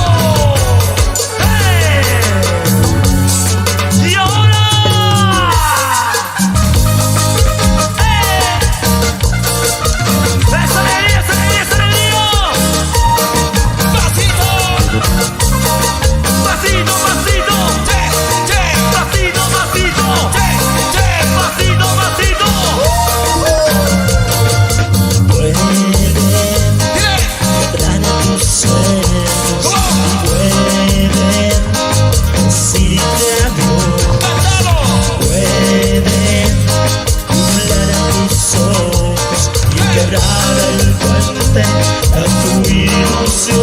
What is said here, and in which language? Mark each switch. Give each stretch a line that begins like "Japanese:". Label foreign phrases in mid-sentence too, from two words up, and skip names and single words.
Spanish: ¡Hey! ¡Y ahora! ¡Hey! ¡Esa alegría, esa alegría, esa alegría! ¡Pasito! ¡Pasito, pasito! ¡Che, che! ¡Pasito, pasito! ¡Che, che! ¡Pasito, pasito! Pueden ¡Dile! entrar a tus sueños. ¿Cómo? Pueden decirte adiós. ¡Cántalo! Pueden nublar a tus ojos y quebrar el puente a tu ilusión.